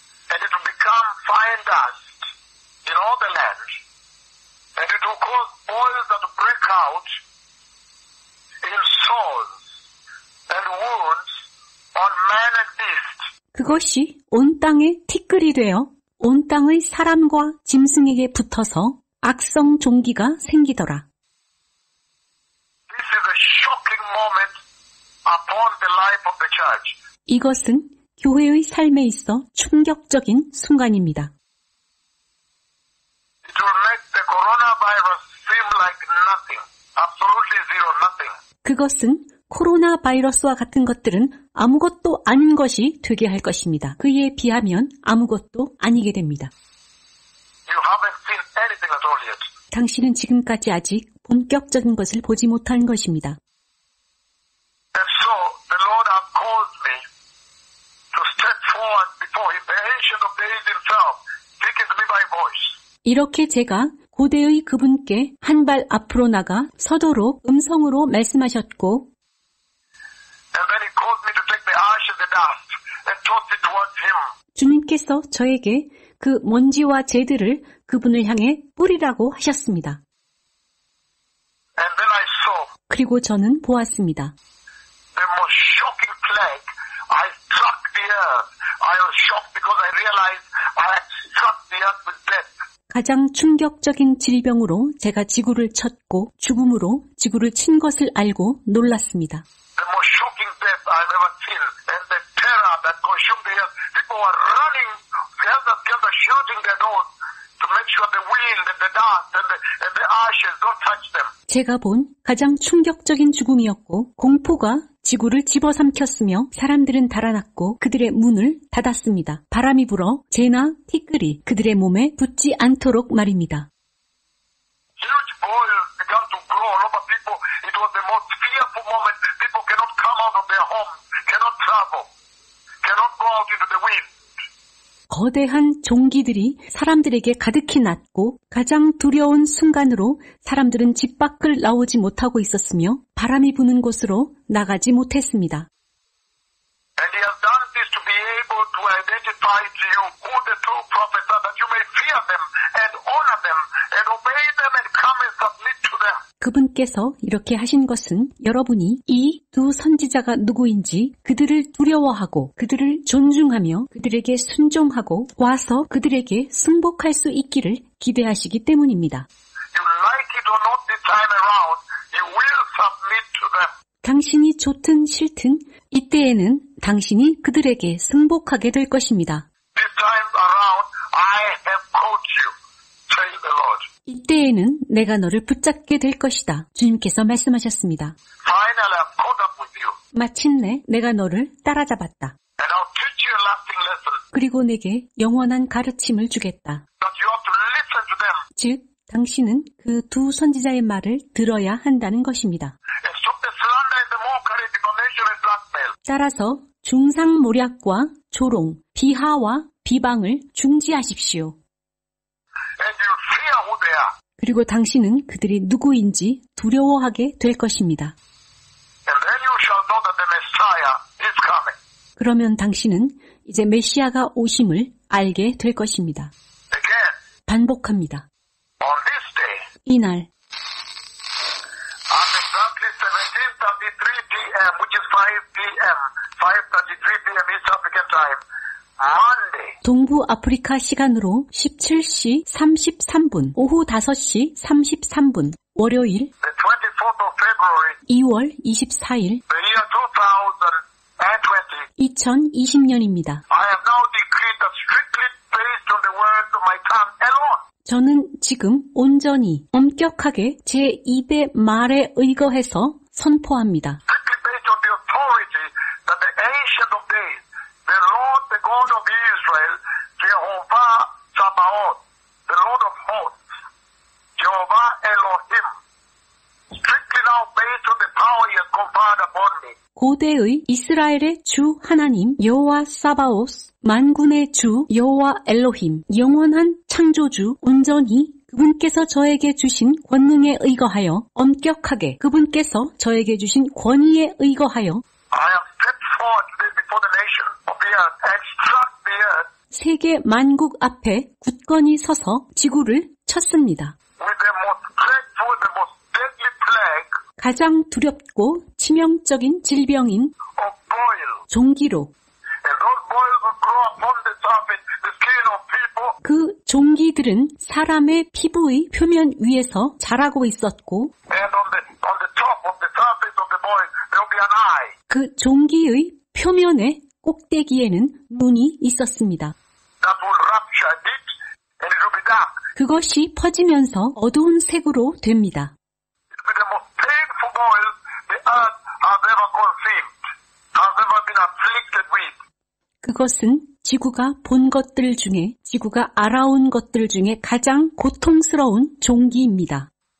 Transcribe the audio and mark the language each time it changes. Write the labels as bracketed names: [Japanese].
[English] And it will become fine dust in all the land. And it will cause boils that will break out in sores and wounds on man and beast. [Korean] 그것이 온 땅에 티끌이 되어 온 땅의 사람과 짐승에게 붙어서 악성 종기가 생기더라. [English] This is a shocking moment upon the life of the church. [Korean] 이것은 교회의 삶에 있어 충격적인 순간입니다. [English] It will make the coronavirus seem like nothing. Absolutely zero, nothing. [Korean] 그것은 코로나 바이러스와 같은 것들은 아무것도 아닌 것이 되게 할 것입니다. 그에 비하면 아무것도 아니게 됩니다. [English] You haven't seen anything at all yet. [Korean] 당신은 지금까지 아직 본격적인 것을 보지 못한 것입니다. [English] And so the Lord has caused me to step forward before Him, the Ancient of Days Himself, speaking to me by voice. [Korean] 이렇게 제가 고대의 그분께 한 발 앞으로 나가 서도록 음성으로 말씀하셨고 [English] And then He caused me to take the ash and the dust and toss it towards Him. [Korean] 주님께서 저에게 그 먼지와 재들을 그분을 향해 뿌리라고 하셨습니다. [English] And then I saw [Korean] 그리고 저는 보았습니다. [English] the most shocking plague. I struck the earth. I was shocked because I realized I had struck the earth with death. [Korean] 가장 충격적인 질병으로 제가 지구를 쳤고 죽음으로 지구를 친 것을 알고 놀랐습니다. [English] The most shocking death I've ever seen. And the terror that consumed the earth. People were running, helter-skelter, shooting their nose to make sure the wind and the dust and the ashes don't touch them. [Korean] 제가 본 가장 충격적인 죽음이었고 공포가 지구를 집어삼켰으며 사람들은 달아났고 그들의 문을 닫았습니다. 바람이 불어 재나 티끌이 그들의 몸에 붙지 않도록 말입니다. [English] Huge boils began to grow all over people. It was the most fearful moment. People cannot come out of their homes, cannot travel, cannot go out into the wind. [Korean] 거대한 종기들이 사람들에게 가득히 났고 가장 두려운 순간으로 사람들은 집 밖을 나오지 못하고 있었으며 바람이 부는 곳으로 나가지 못했습니다. [English] And He has done this to be able to identify to you who the true prophets are, that you may fear them and honor them and obey them and come and submit to them. [Korean] 그분께서 이렇게 하신 것은 여러분이 이 두 선지자가 누구인지 그들을 두려워하고 그들을 존중하며 그들에게 순종하고 와서 그들에게 승복할 수 있기를 기대하시기 때문입니다. [English] You like it or not this time around, you will submit to them. [Korean] 당신이 좋든 싫든 이때에는 당신이 그들에게 승복하게 될 것입니다. [English] This time around, I have caught you, says the Lord. [Korean] 이때에는 내가 너를 붙잡게 될 것이다. 주님께서 말씀하셨습니다. [English] Finally, I've caught up with you. [Korean] 마침내 내가 너를 따라잡았다. [English] And I'll teach you a lasting lesson. [Korean] 그리고 내게 영원한 가르침을 주겠다. [English] That you have to listen to them. [Korean] 즉, 당신은 그 두 선지자의 말을 들어야 한다는 것입니다. [English] And stop the slander and the mockery, defamation and blackmail. [Korean] 따라서 중상모략과 조롱, 비하와 비방을 중지하십시오. [English] And you fear who they are. [Korean] 그리고 당신은 그들이 누구인지 두려워하게 될 것입니다. [English] And then you shall know that the Messiah is coming. [Korean] 그러면 당신은 이제 메시아가 오심을 알게 될 것입니다. [English] Again, [Korean] 반복합니다. [English] on this day, [Korean] 이날 [English] at exactly 17:33 p.m., which is 5 p.m., 5:33 p.m. East African time, Monday, [Korean] 동부 아프리카 시간으로 17시 33분, 오후 5시 33분, 월요일 [English] the 24th of February, [Korean] 2월 24일 [English] the year 2020, [Korean] 2020년입니다. [English] I have now decreed that strictly based on the words of my tongue alone, [Korean] 저는 지금 온전히 엄격하게 제 입의 말에 의거해서 선포합니다. [English] Strictly based on the authority that the Ancient of Days, the Lord, the God of Israel, Jehovah Sabaoth, the Lord of hosts, Jehovah Elohim, strictly now based on the power he has conferred upon me. [Korean] 고대의 이스라엘의 주 하나님 여호와 사바오스, 만군의 주 여호와 엘로힘, 영원한 창조주 온전히 그분께서 저에게 주신 권능에 의거하여 엄격하게 그분께서 저에게 주신 권위에 의거하여 [English] I have stepped forward today before the nation of the earth and struck the earth [Korean] 세계 만국 앞에 굳건히 서서 지구를 쳤습니다. [English] with the most dreadful, the most deadly plague [Korean] 가장 두렵고 치명적인 질병인 [English] of boil. [Korean] 종기로 [English] And those boils will grow upon the surface, the skin of people. [Korean] 그 종기들은 사람의 피부의 표면 위에서 자라고 있었고 [English] And on the top of the surface of the boil, there will be an eye. [Korean] 그 종기의 표면의 꼭대기에는 눈이 있었습니다. [English] That will rupture it and it will be dark. [Korean] 그것이 퍼지면서 어두운 색으로 됩니다. [English] It will be the most painful boil the earth has ever conceived, has ever been afflicted with. [Korean] 그것은 지구가 본 것들 중에, 지구가 알아온 것들 중에 가장 고통스러운 종기입니다.